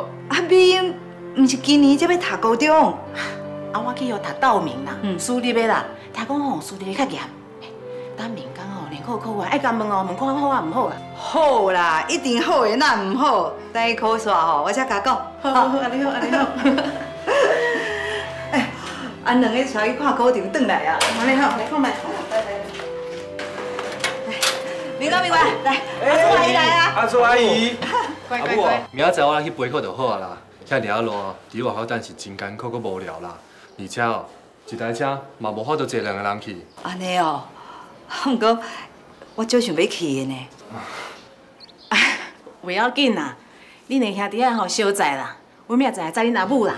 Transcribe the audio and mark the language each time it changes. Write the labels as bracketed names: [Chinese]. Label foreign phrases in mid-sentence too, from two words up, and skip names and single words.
[Min Nan Chinese] 啊，美英，毋是今年才要读高中？啊，我去学读道明啦，私立的啦。听讲吼，私立的较严。等明工吼，联考考完，爱甲问哦，问看好啊，毋好啊？好啦，一定好的，哪毋好？等伊考煞吼，我才甲讲。好，安尼好，安尼好。哎，安两个带去看考场，转来啊。安尼好，来看觅。明哥，明哥，来，阿叔阿姨来啊！阿叔阿姨，乖乖乖。明仔载我来去陪课就好啊啦。遐尔路，伫外口等是真艰苦，阁无聊啦。而且哦，一台车嘛无法度坐2个人去。安尼哦，不过我足想要去的呢。袂要紧啦，恁两兄弟仔吼小在啦，阮明仔载载恁阿母啦。